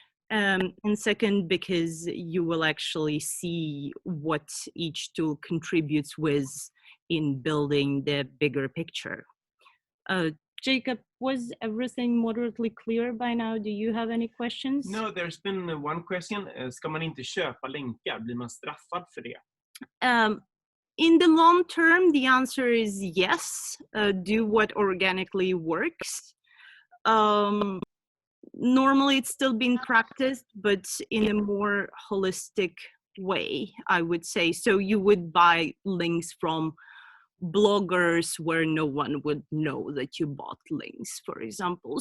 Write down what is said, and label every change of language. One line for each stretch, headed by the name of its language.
English: And second, because you will actually see what each tool contributes with in building the bigger picture. Jacob, was everything moderately clear by now? Do you have any questions? No, there's been one question.
Swedish: Ska man inte köpa länkar? Blir man straffad för det?
English: In the long term, the answer is yes. Do what organically works. Normally, it's still being practiced, but in a more holistic way, I would say. So you would buy links from bloggers where no one would know that you bought links, for example.